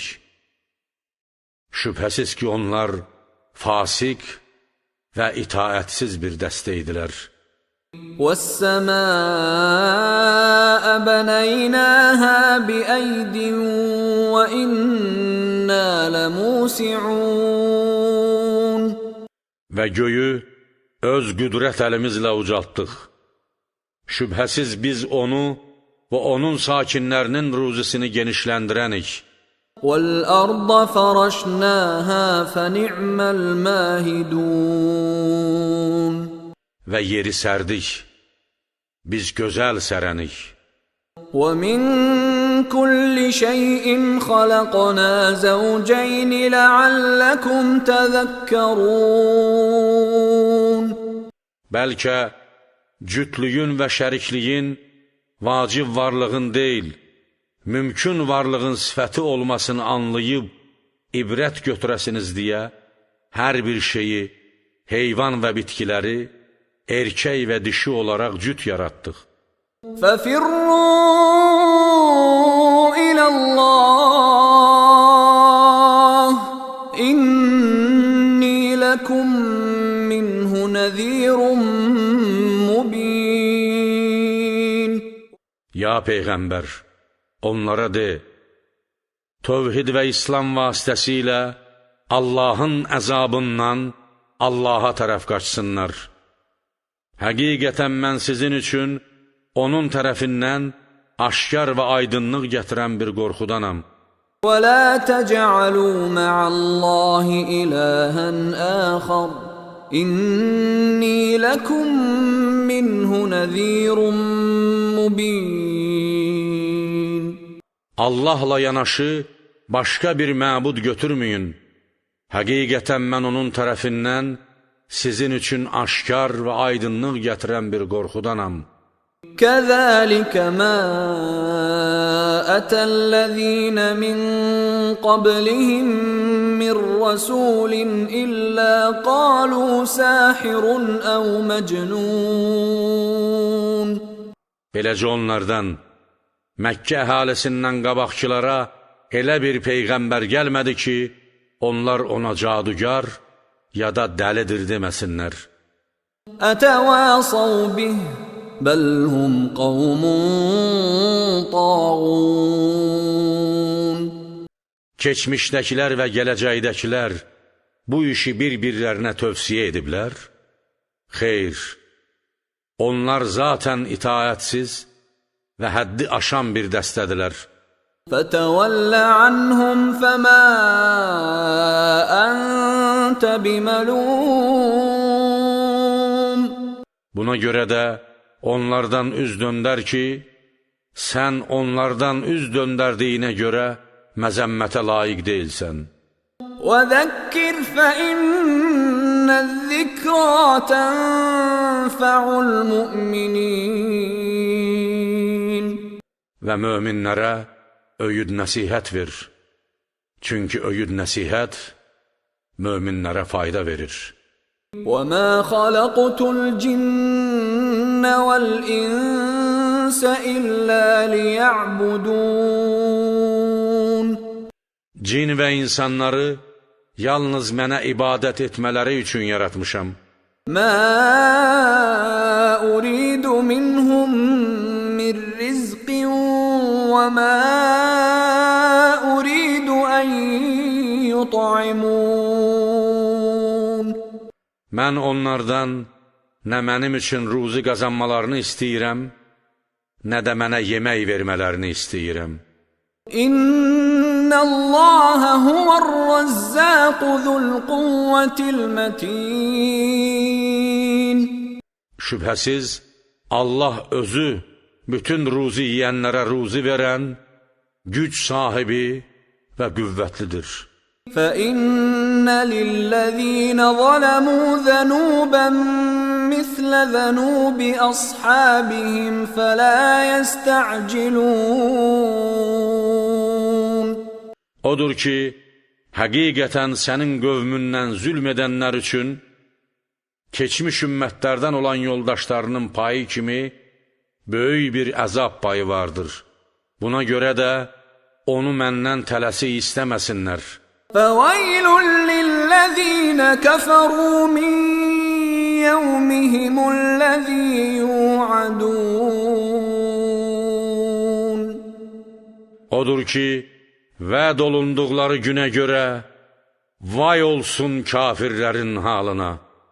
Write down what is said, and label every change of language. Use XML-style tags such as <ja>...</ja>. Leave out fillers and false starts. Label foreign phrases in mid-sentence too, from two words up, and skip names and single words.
<az>Şübhəsiz ki, onlar fasik və itaətsiz bir dəstə idilər.</az> <ar>وَالسَّمَاءَ بَنَيْنَاهَا بِأَيْدٍ وَإِنَّا لَمُوسِعُونَ</ar> <az>Və göyü öz qüdrət əlimizlə ucaltdıq. Şübhəsiz biz onu və onun sakinlərinin ruzisini genişləndirənik.</az> <ar>وَالْأَرْضَ فَرَشْنَاهَا فَنِعْمَ الْمَاهِدُونَ</ar> <az>Və yeri sərdik, biz gözəl sərənik.</az> <ar>وَمِنْ كُلِّ شَيْءٍ خَلَقْنَا زَوْجَيْنِ لَعَلَّكُمْ تَذَكَّرُونَ</ar> <az>Bəlkə cütlüyün və şərikliyin vacib varlığın deyil, mümkün varlığın sifəti olmasını anlayıb, ibrət götürəsiniz deyə hər bir şeyi, heyvan və bitkiləri, erkək və dişi olaraq cüt yaratdıq.</az> <ar>فَفِرُّوا إِلَى اللَّهِ إِنِّي لَكُمْ مِنْهُ نَذِيرٌ مُبِينٌ</ar> <az>Ya Peyğəmbər, onlara de, tövhid və İslam vasitəsilə Allahın əzabından Allaha tərəf qaçsınlar. Həqiqətən mən sizin üçün onun tərəfindən aşkar və aydınlıq gətirən bir qorxudanam.</az> <ar>وَلَا تَجْعَلُوا مَعَ اللَّهِ إِلَٰهًا آخَرَ إِنِّي لَكُمْ مِنْهُ نَذِيرٌ مُبِينٌ</ar> <az>Allahla yanaşı başqa bir məbud götürməyin. Həqiqətən mən onun tərəfindən sizin üçün aşkar və aydınlıq gətirən bir qorxudanam.</az> <ar>كَذَلِكَ مَا أَتَى الَّذِينَ مِنْ قَبْلِهِمْ مِنْ رَسُولٍ إِلَّا قَالُوا سَاحِرٌ أَوْ مَجْنُونَ</ar> <az>Beləcə onlardan, Məkkə əhalisindən qabaqçılara elə bir peyğəmbər gəlmədi ki, onlar ona cadugar ya da dəlidir deməsinlər.</az> <ar>أَتَوَاصَوْا بِهِ بَلْ هُمْ قَوْمٌ طَاغُونَ</ar> <az>Keçmişdəkilər və gələcəkdəkilər bu işi bir-birlərinə tövsiyə ediblər? Xeyr, onlar zatən itaətsiz və həddi aşan bir dəstədilər.</az> <ar>فَتَوَلَّ عَنْهُمْ فَمَا أَنْتَ بِمَلُومٍ</ar> <az>Buna görə də onlardan üz döndər ki, sən onlardan üz döndərdiyinə görə məzəmmətə layiq deyilsən.</az> <ar>وَذَكِّرْ فَإِنَّ الذِّكْرَى تَنْفَعُ الْمُؤْمِنِينَ</ar> <az>Və möminlərə öyüd nəsihət ver. Çünki öyüd nəsihət möminlərə fayda verir.</az> <ar>وَمَا خَلَقْتُ الْجِنَّ وَالْإِنسَ إِلَّا لِيَعْبُدُونَ</ar> <az>Cin və insanları yalnız mənə ibadət etmələri üçün yaratmışam.</az> <ar>مَا أُرِيدُ مِنْهُمْ مِنْ رِزْقٍ وَمَا أُرِيدُ أَنْ يُطْعِمُونَ</ar> <az>Mən onlardan nə mənim üçün ruzi qazanmalarını istəyirəm, nə də mənə yemək vermələrini istəyirəm.</az> <ar>إن الله هو الرزاق ذو القوة المتين.</ar> <az>Şübhəsiz, Allah özü bütün ruzi yiyənlərə ruzi verən, güc sahibi və qüvvətlidir.</az> <ar>فَإِنَّ لِلَّذِينَ ظَلَمُوا ذَنُوبًا مِثْلَ ذَنُوبِ أَصْحَابِهِمْ فَلَا يَسْتَعْجِلُونَ</ar> <az>Odur ki, həqiqətən sənin qövmündən zülm edənlər üçün keçmiş ümmətlərdən olan yoldaşlarının payı kimi böyük bir əzab payı vardır. Buna görə də onu məndən tələsi istəməsinlər.</az> <ar>فَوَيْلٌ لِلَّذِينَ كَفَرُوا مِنْ يَوْمِهِمُ الَّذِي يُوعَدُونَ</ar> <az>Odur ki, vəd olunduqları günə görə vay olsun kafirlərin halına.</az>